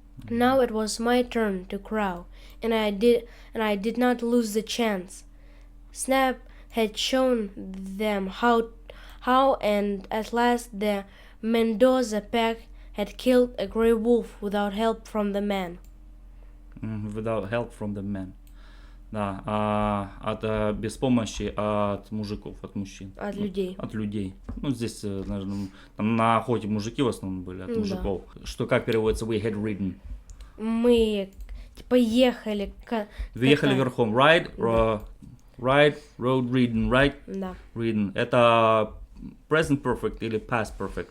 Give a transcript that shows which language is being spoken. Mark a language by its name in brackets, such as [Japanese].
[English] Now it was my turn to crow, and I did not lose the chance. Snap had shown them how, and at last the Mendoza pack had killed a grey wolf without help from the man. Without help from the man. [Russian] Да, без помощи от мужиков, от мужчин. От людей. От людей. Ну, здесь, наверное, там на охоте мужики в основном были, от мужиков. Что как переводится [English] we had ridden? [Russian] Мы типа ехали. Вы ехали верхом. [English] Ride, ride, road, ridden, right? [Russian] Да. [English] Ridden. [Russian] Это present perfect или past perfect?